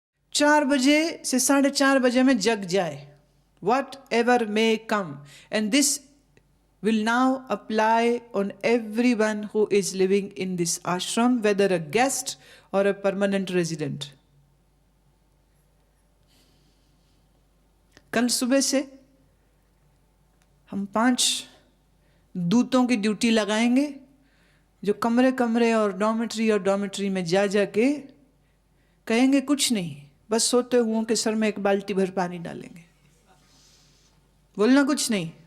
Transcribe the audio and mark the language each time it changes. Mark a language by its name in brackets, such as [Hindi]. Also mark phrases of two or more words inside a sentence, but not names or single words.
[Hindi] 4 बजे से 4:30 बजे में जग जाए, [English] whatever may come. And this will now apply on everyone who is living in this ashram, whether a guest or a permanent resident. [Hindi] कल सुबह से हम 5 दूतों की ड्यूटी लगाएंगे जो कमरे कमरे और डॉर्मेट्री में जा के कहेंगे कुछ नहीं, बस सोते हुओं के सर में 1 बाल्टी भर पानी डालेंगे, बोलना कुछ नहीं।